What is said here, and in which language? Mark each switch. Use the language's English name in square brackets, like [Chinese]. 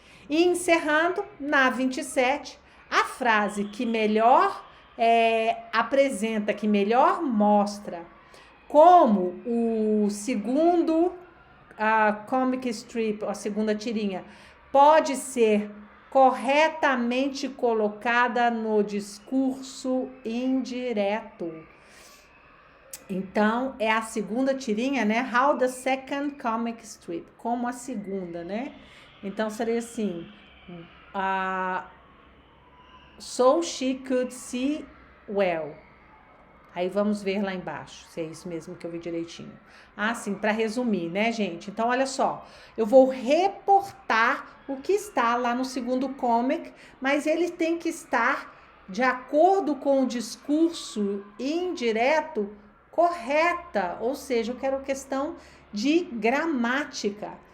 [Portuguese] E encerrando, na 27, a frase que melhor apresenta, que melhor mostra como o segundo comic strip, a segunda tirinha, pode ser corretamente colocada no discurso indireto. Então, é a segunda tirinha, né? [English] How the second comic strip, [Portuguese] como a segunda, né? Então, seria assim, [English] so she could see well. [Portuguese] Aí vamos ver lá embaixo, se é isso mesmo que eu vi direitinho. Ah, sim, para resumir, né, gente? Então, olha só, eu vou reportar o que está lá no segundo comic, mas ele tem que estar de acordo com o discurso indireto correta, ou seja, eu quero questão de gramática.